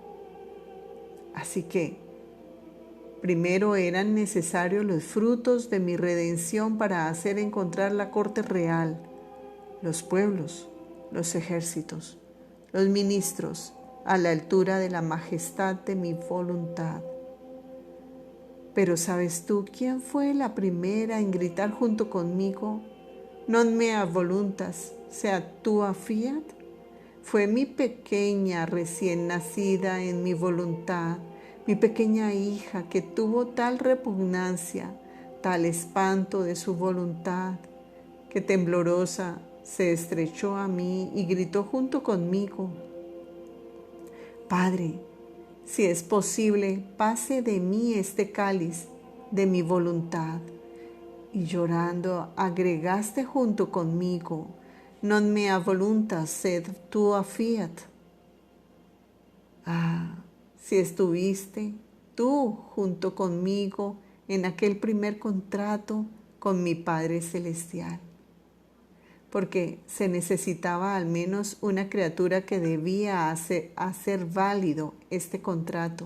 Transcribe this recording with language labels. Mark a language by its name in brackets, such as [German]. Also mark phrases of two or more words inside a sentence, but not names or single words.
[Spanish] Así que, primero eran necesarios los frutos de mi redención para hacer encontrar la corte real, los pueblos, los ejércitos, los ministros, a la altura de la majestad de mi voluntad. Pero ¿sabes tú quién fue la primera en gritar junto conmigo? [Latin] Non mea voluntas, sea tua fiat. [Spanish] Fue mi pequeña recién nacida en mi voluntad, mi pequeña hija que tuvo tal repugnancia, tal espanto de su voluntad, que temblorosa se estrechó a mí y gritó junto conmigo: Padre, si es posible, pase de mí este cáliz de mi voluntad. Y llorando agregaste junto conmigo: [Latin] non mea voluntas sed tua fiat. [Spanish] Si estuviste tú junto conmigo en aquel primer contrato con mi Padre Celestial, porque se necesitaba al menos una criatura que debía hacer válido este contrato.